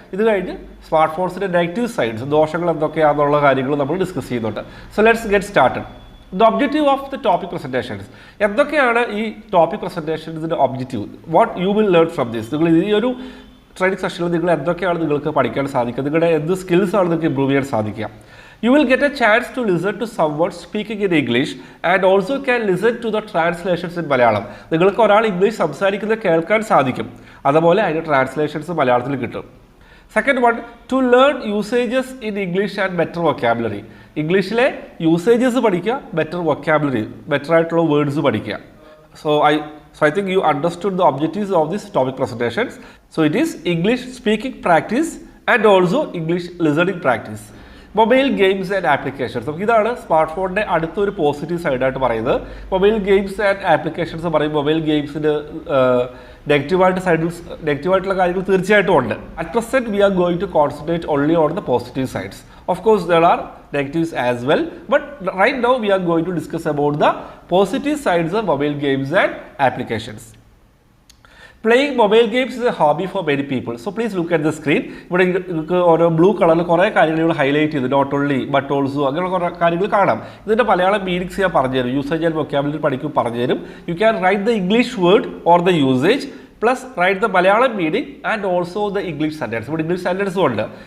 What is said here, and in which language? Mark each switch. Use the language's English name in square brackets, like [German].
[Malayalam] ഇത് കഴിഞ്ഞ് smart ഫോൺസിൻ്റെ negative sides, ദോഷങ്ങൾ എന്തൊക്കെയാണെന്നുള്ള കാര്യങ്ങൾ നമ്മൾ ഡിസ്കസ് ചെയ്യുന്നുണ്ട്. [English] So let's get started. The objective of the topic presentations. [Malayalam] എന്തൊക്കെയാണ് ഈ topic പ്രസൻറ്റേഷൻസിൻ്റെ objective? [English] What you will learn from this. [Malayalam] നിങ്ങൾ ഈ ഒരു ട്രെയിനിങ് സെഷനിൽ നിങ്ങൾ എന്തൊക്കെയാണ് നിങ്ങൾക്ക് പഠിക്കാൻ സാധിക്കുക, നിങ്ങളുടെ എന്ത് സ്കിൽസാണ് നിങ്ങൾക്ക് ഇമ്പ്രൂവ് ചെയ്യാൻ സാധിക്കുക. [English] You will get a chance to listen to someone speaking in English and also can listen to the translations in Malayalam. [Malayalam] നിങ്ങൾക്ക് ഒരാൾ ഇംഗ്ലീഷ് സംസാരിക്കുന്നത് കേൾക്കാൻ സാധിക്കും, അതുപോലെ അതിൻ്റെ ട്രാൻസ്ലേഷൻസ് മലയാളത്തിൽ കിട്ടും. [English] Second one, to learn usages in English and better vocabulary. [Malayalam] ഇംഗ്ലീഷിലെ യൂസേജസ് പഠിക്കുക, ബെറ്റർ വൊക്കാബുലറി, ബെറ്റർ ആയിട്ടുള്ള വേർഡ്സ് പഠിക്കുക. [English] So I think you understood the objectives of this topic presentations. So it is English speaking practice and also English listening practice. Mobile games and applications, [Malayalam] നമുക്ക് ഇതാണ് smart ഫോണിൻ്റെ അടുത്തൊരു positive സൈഡായിട്ട് പറയുന്നത്. [English] mobile games and applications [Malayalam] പറയും. Mobile ഗെയിംസിന് നെഗറ്റീവായിട്ടുള്ള കാര്യങ്ങൾ തീർച്ചയായിട്ടും ഉണ്ട്. [English] At present we are going to concentrate only on the positive sides. Of course there are negatives as well, but right now we are going to discuss about the positive sides of mobile games and applications. Playing mobile games is a hobby for many people. So please look at the screen. [Malayalam] ഇവിടെ നിങ്ങൾക്ക് ഓരോ blue കളറിൽ കുറേ കാര്യങ്ങൾ ഇവിടെ highlight ചെയ്ത് [English] not only but also [Malayalam] അങ്ങനെ കുറേ കാര്യങ്ങൾ കാണാം. ഇതിൻ്റെ മലയാളം മീനിങ്സ് ഞാൻ പറഞ്ഞുതരും, യൂസേജ് ആൻഡ് വൊക്കാബുലറി പഠിക്കും പറഞ്ഞുതരും. [English] You can write the English word or the usage plus write the Malayalam meaning and also the English sentence. [Malayalam] ഇവിടെ ഇംഗ്ലീഷ് സെൻറ്റൻസും ഉണ്ട്.